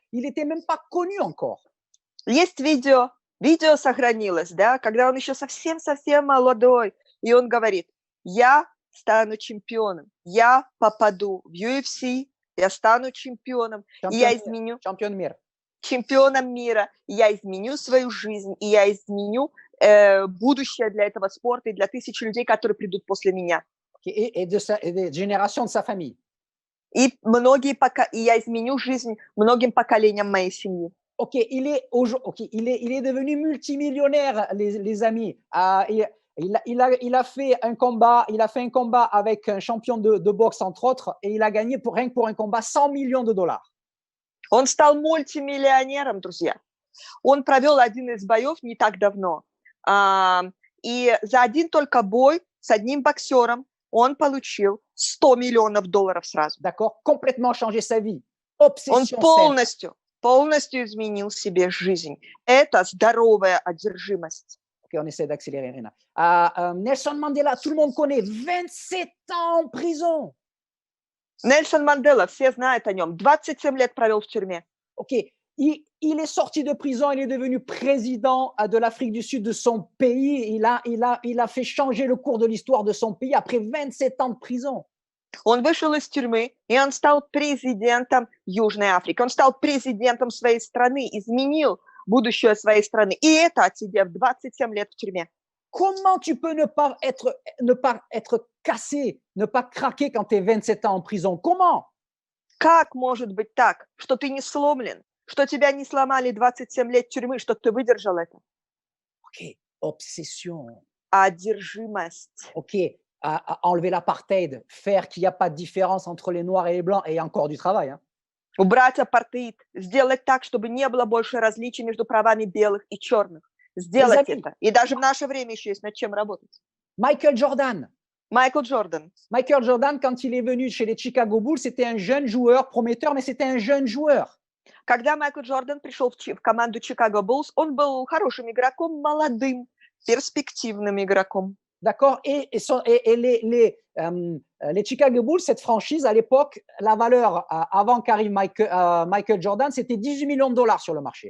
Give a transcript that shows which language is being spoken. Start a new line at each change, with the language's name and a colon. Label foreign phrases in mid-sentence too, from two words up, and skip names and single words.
French: Il n'était même pas connu encore.
Russian: Есть видео сохранилось, да, когда он еще совсем молодой, и он говорит, я стану чемпионом, я попаду в UFC, я стану чемпионом, и я изменю... чемпионом мира, и я изменю свою жизнь, и я изменю будущее для этого спорта и для тысяч людей, которые придут после меня.
French: Et des générations de sa famille.
Russian: И я изменю жизнь многим поколениям моей семьи.
French: OK, il est devenu multimillionnaire, les amis. Il a fait un combat avec un champion de boxe, entre autres, et il a gagné rien que pour un combat $100 millions.
Russian: Он стал мультимиллионером, друзья. Он провел один из боев не так давно. И за один только бой с одним боксером он получил $100 миллионов сразу.
French: D'accord, complètement changé sa vie.
Russian: Он полностью изменил себе жизнь. Это здоровая одержимость.
French: OK, on essaie d'accélérer, Rina. Nelson Mandela, tout le monde connaît, 27 ans en prison.
Russian: Нельсон Мандела, все знают о нем. 27 лет провел в тюрьме.
French: OK. Il est sorti de prison, il est devenu président de l'Afrique du Sud de son pays. Il a fait changer le cours de l'histoire de son pays après 27 ans de prison.
Russian: Он вышел из тюрьмы, и он стал президентом Южной Африки. Он стал президентом своей страны, изменил будущее своей страны. И это отсидев 27 лет в тюрьме.
French: Comment tu peux ne pas être cassé, ne pas craquer quand tu es 27 ans en prison? Comment?
Russian: Как может быть так, что ты не сломлен, что тебя не сломали 27 лет тюрьмы, что ты выдержал это?
French: OK, obsession.
Russian: Одержимость.
French: OK, enlever l'apartheid, faire qu'il n'y a pas de différence entre les noirs et les blancs, et encore du travail. Hein.
Russian: Убрать апартеид, сделать так, чтобы не было больше различий между правами белых и черных. Сделать amis, это. И даже в наше время еще есть над чем работать. Michael Jordan. Майкл Джордан.
French: Michael Jordan, quand il est venu chez les Chicago Bulls, c'était un jeune joueur prometteur, mais c'était un jeune joueur.
Russian: Когда Майкл Джордан пришел в команду Chicago Bulls, он был хорошим игроком, молодым, перспективным игроком.
French: D'accord? Et les Chicago Bulls, cette franchise, à l'époque, la valeur avant qu'arrive Michael Jordan, c'était 18 millions de dollars sur le marché.